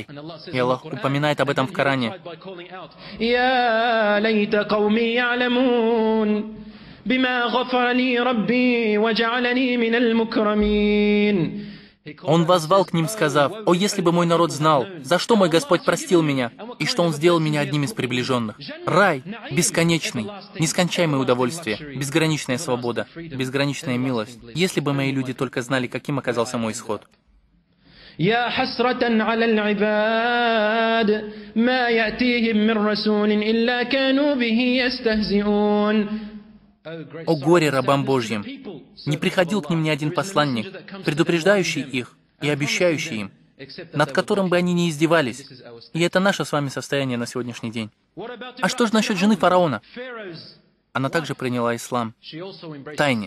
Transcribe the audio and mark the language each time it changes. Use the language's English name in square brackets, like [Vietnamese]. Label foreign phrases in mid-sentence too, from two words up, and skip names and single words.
[Russian] И Аллах упоминает об этом в Коране. Он воззвал к ним, сказав: «О, если бы мой народ знал, за что мой Господь простил меня, и что Он сделал меня одним из приближенных. Рай бесконечный, нескончаемое удовольствие, безграничная свобода, безграничная милость. Если бы мои люди только знали, каким оказался мой исход». [Arabic] يا حسرة على العباد ما يأتيهم من رسول إلا كانوا به يستهزئون. [Russian] О горе рабам Божьим! Не приходил к ним ни один посланник, предупреждающий их и обещающий им, над которым бы они не издевались. И это наше с вами состояние на сегодняшний день. А что же насчет жены фараона? Она также приняла ислам в тайне.